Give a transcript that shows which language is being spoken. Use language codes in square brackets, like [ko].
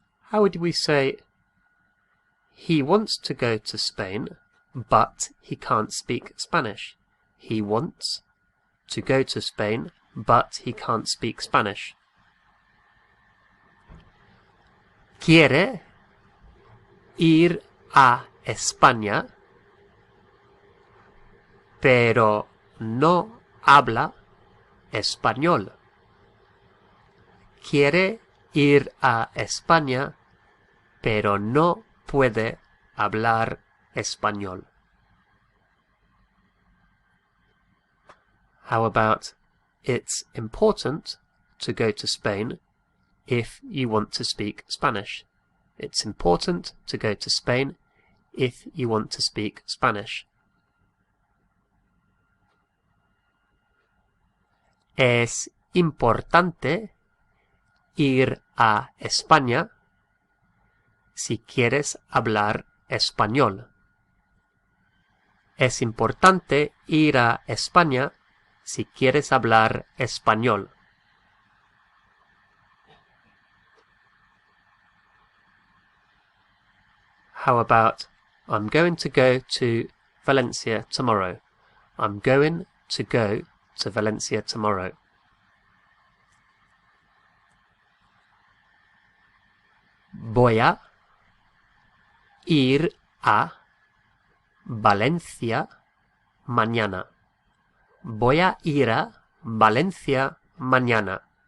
[en] How would we say, he wants to go to Spain, but he can't speak Spanish? He wants to go to Spain, but he can't speak Spanish. [es] Quiere ir a España, pero no habla español. Quiere ir a España, pero no puede hablar español. [en] How about, it's important to go to Spain if you want to speak Spanish. It's important to go to Spain if you want to speak Spanish. [es] Es importante ir a España si quieres hablar español. Es importante ir a España si quieres hablar español. [en] How about, I'm going to go to Valencia tomorrow. I'm going to go to Valencia tomorrow. [es] Voy a ir a Valencia mañana. Voy a ir a Valencia mañana.